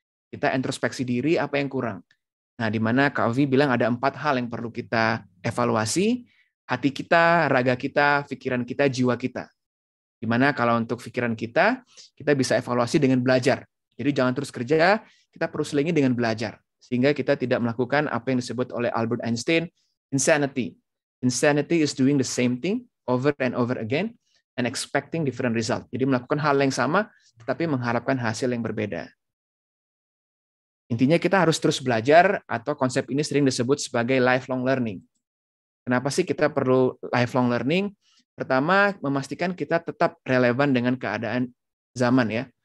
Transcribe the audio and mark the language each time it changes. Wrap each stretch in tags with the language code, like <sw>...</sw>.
<id>Kita introspeksi diri, apa yang kurang. Nah, di mana Covey bilang ada 4 hal yang perlu kita evaluasi, hati kita, raga kita, pikiran kita, jiwa kita. Di mana kalau untuk pikiran kita bisa evaluasi dengan belajar. Jadi jangan terus kerja, kita perlu selingi dengan belajar. Sehingga kita tidak melakukan apa yang disebut oleh Albert Einstein, insanity.</id> <en>Insanity is doing the same thing over and over again and expecting different result.</en> <id>Jadi melakukan hal yang sama, tetapi mengharapkan hasil yang berbeda. Intinya kita harus terus belajar, atau konsep ini sering disebut sebagai lifelong learning. Kenapa sih kita perlu lifelong learning? Pertama, memastikan kita tetap relevan dengan keadaan zaman ya.</id>